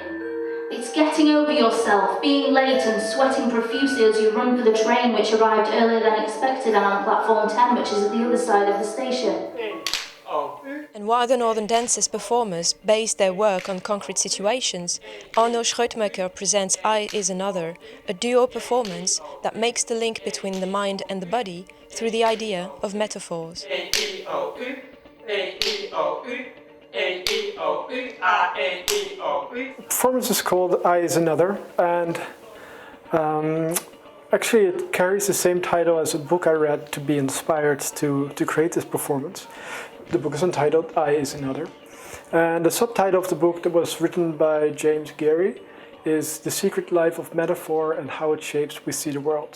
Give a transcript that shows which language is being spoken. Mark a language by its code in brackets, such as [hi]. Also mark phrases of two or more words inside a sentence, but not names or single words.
[en] It's getting over yourself, being late and sweating profusely as you run for the train which arrived earlier than expected and on platform 10, which is at the other side of the station. And while the Northern Dancers performers base their work on concrete situations, Arno Schuitemaker presents I Is Another, a duo performance that makes the link between the mind and the body through the idea of metaphors. A-E-O-U, A-E-O-U, A-E-O-U, A-E-O-U. performance is called I Is Another, and actually it carries the same title as a book I read to be inspired to create this performance. The book is entitled I Is Another. And the subtitle of the book, that was written by James Gary, is The Secret Life of Metaphor and How It Shapes We See the World.